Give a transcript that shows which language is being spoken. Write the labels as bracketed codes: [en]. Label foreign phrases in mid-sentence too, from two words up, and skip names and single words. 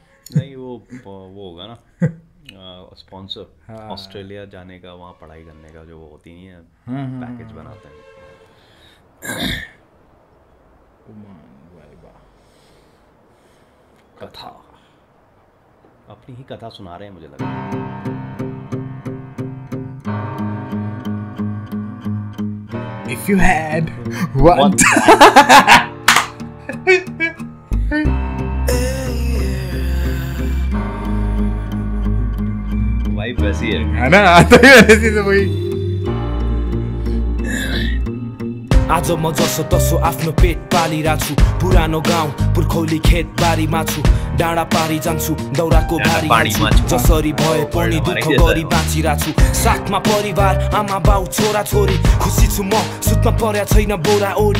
[hi] नहीं, वो होगा ना स्पॉन्सर। ऑस्ट्रेलिया जाने का, वहाँ पढ़ाई करने का जो वो होती नहीं है, पैकेज बनाते हैं। कथा, अपनी ही कथा सुना रहे हैं मुझे लगा। [en] If you had one [hi] वाइब वैसी है ना, आता ही वैसी तो वही। [ne] आज म जसो तसो आफ्नो पेट पालिरहेको छु, पुरानो गाउँ पुर्खौली खेत बारीमा छु, डाँडा पारी जान्छु दौराको भारी जसरी भए पनि दुःख गरी बाँचिरहेको छु। साथमा परिवार, आमा बाउ छोरा छोरी, खुसी छु म सुत्न पर्या छैन बोरा ओढी।